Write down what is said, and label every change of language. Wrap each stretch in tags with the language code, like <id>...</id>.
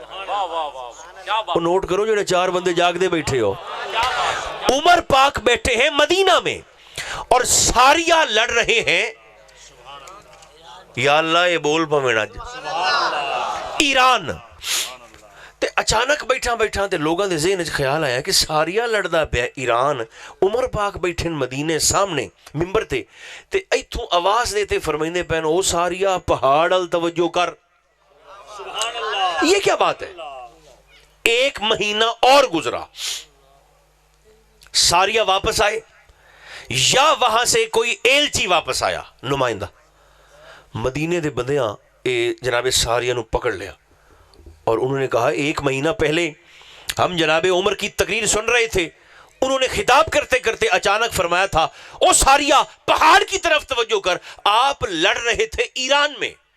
<pa>وہ نوٹ کرو جڑے 4 بندے جاگ دے بیٹھے ہو.</pa> <ur>عمر پاک بیٹھے ہیں مدینہ میں اور ساریہ لڑ رہے ہیں. یا اللہ یہ بول پا میرا ایران.</ur> <pa>تے اچانک بیٹھا بیٹھا تے لوگاں دے ذہن وچ خیال آیا کہ ساریہ لڑدا پیا ایران، عمر پاک بیٹھے مدینے سامنے ممبر تے ایتھوں آواز دیتے فرمائندے پین او ساریہ پہاڑ ال توجہ کر.</pa> <ur>یہ کیا بات ہے؟ ایک مہینہ اور گزرا، ساریہ واپس آئے یا وہاں سے کوئی ایلچی واپس آیا نمائندہ،</ur> <pa>مدینے دے بندیاں جناب ساریہ نو پکڑ لیا</pa> <ur>اور انہوں نے کہا ایک مہینہ پہلے ہم جناب عمر کی تقریر سن رہے تھے، انہوں نے خطاب کرتے کرتے اچانک فرمایا تھا او ساریہ پہاڑ کی طرف توجہ کر، آپ لڑ رہے تھے ایران میں،</ur>